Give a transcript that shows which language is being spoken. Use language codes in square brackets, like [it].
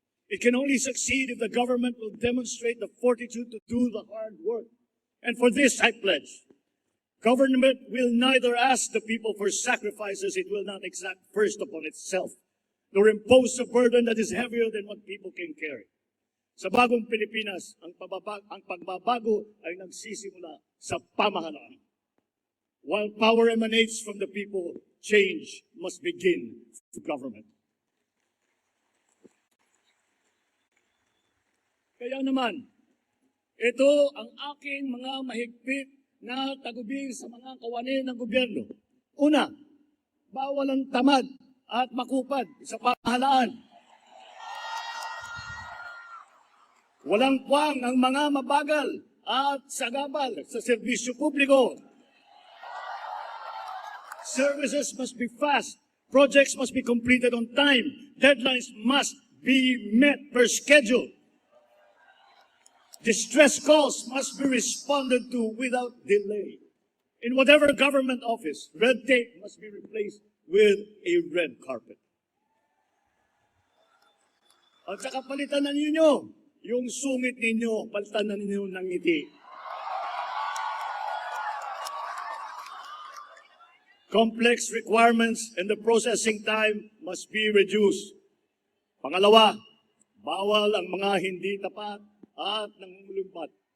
[en] It can only succeed if the government will demonstrate the fortitude to do the hard work. And for this, I pledge, government will neither ask the people for sacrifices it will not exact first upon itself, nor impose a burden that is heavier than what people can carry. [tl] Sa Bagong Pilipinas, ang pagbabago ay nagsisimula sa pamahalaan. [en] While power emanates from the people, change must begin with government. [tl] Kaya naman, ito ang aking mga mahigpit na tagubing sa mga kawani ng gobyerno. Una, bawal ang tamad at makupad sa pamahalaan. Walang puwang ang mga mabagal at sagabal sa serbisyo publiko. [en] Services must be fast. Projects must be completed on time. Deadlines must be met per schedule. Distress calls must be responded to without delay. In whatever government office, red tape must be replaced with a red carpet. [tl] At sa kapalitan na ninyo, yung sungit ninyo, palitan na ninyo ng ngiti. [en] Complex requirements and the processing time must be reduced. [tl] Pangalawa, bawal ang mga hindi tapat at nangungulumbat.